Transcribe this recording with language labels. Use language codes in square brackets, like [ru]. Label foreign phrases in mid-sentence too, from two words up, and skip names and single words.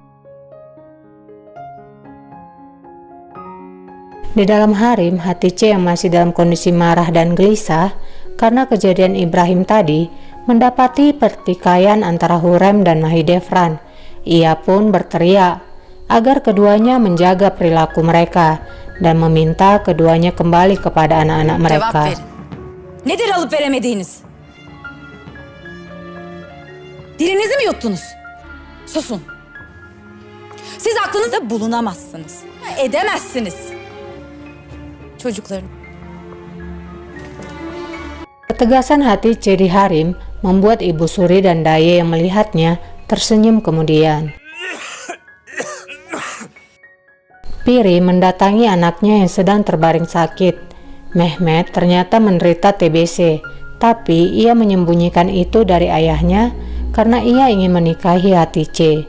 [id] Di dalam harem, Hatice yang masih dalam kondisi marah dan gelisah karena kejadian Ibrahim tadi mendapati pertikaian antara Hurrem dan Mahidevran. Ia pun berteriak agar keduanya menjaga perilaku mereka dan meminta keduanya kembali kepada anak-anak mereka. [tr] Cevap verin. Nedir alıp veremediğiniz? Dilinizi mi yuttunuz? Susun. Siz aklınızda bulunamazsınız. Edemezsiniz. Çocukların. [id] Ketegasan Hatice di harem membuat Ibu Suri dan Daye yang melihatnya tersenyum kemudian. Piri mendatangi anaknya yang sedang terbaring sakit. Mehmet ternyata menderita TBC, tapi ia menyembunyikan itu dari ayahnya karena ia ingin menikahi Hatice.